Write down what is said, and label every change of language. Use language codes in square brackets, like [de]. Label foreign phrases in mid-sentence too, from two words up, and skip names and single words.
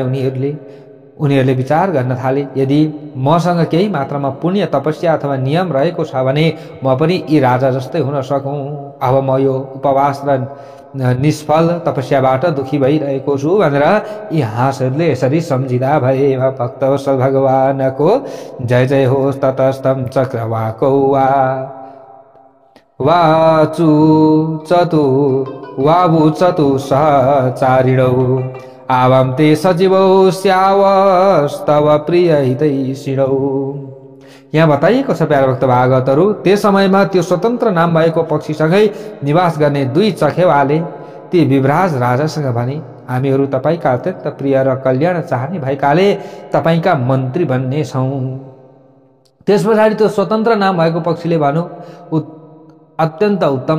[ne] उनीहरूले विचार गर्न थाले, यदि मसँग केही मात्रामा पुण्य तपस्या अथवा नियम रहेको छ भने म पनि यी राजा जस्तै हुन सकौँ। अब म यो उपवास र निष्फल तपस्याबाट दुखी भइरहेको छु भनेर यी हाँसहरूले यसरी सम्झिँदा भए। भक्तवत्सल भगवानको जय जय होस्। [sa] ततस्तम चक्रवाकौ वाचु चतु वाबु चतु सहचारिणौ आवाम ते सजीवौ स्यावस्तव प्रिय हितैषिणौ। [ne] यहाँ बताइएको छ प्यारा भक्त भागवतहरू, त्यस समयमा त्यो स्वतन्त्र नाम भएको पक्षीसँगै निवास गर्ने 2 चखेवाले ती विभ्राज राजासँग भने, हामीहरू तपाईका अत्यन्त प्रिय र कल्याण चाहने भएकाले तपाईका मन्त्री बन्ने छौँ। त्यस पछाडि त्यो स्वतन्त्र नाम भएको पक्षीले भन्यो, अत्यन्त उत्तम।